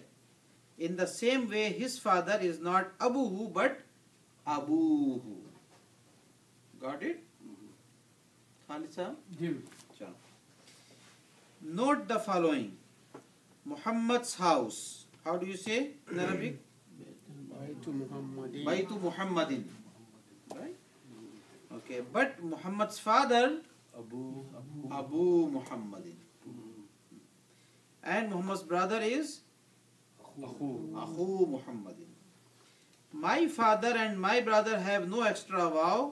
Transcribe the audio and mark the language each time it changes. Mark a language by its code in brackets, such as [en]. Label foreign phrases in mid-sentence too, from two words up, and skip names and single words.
[en] In the same way, his father is not abuhu but abuhu. Got it? Khalid sahab? Jim. Chalo. Note the following. Muhammad's house. How do you say in Arabic? [ar] بيتُ محمدٍ. بيتُ محمدٍ. [en] Right? Okay, but Muhammad's father, Abu. [ar] أبو محمدٍ. [en] And Muhammad's brother is Ahu. [ar] أخو محمدٍ. [en] My father and my brother have no extra vowel.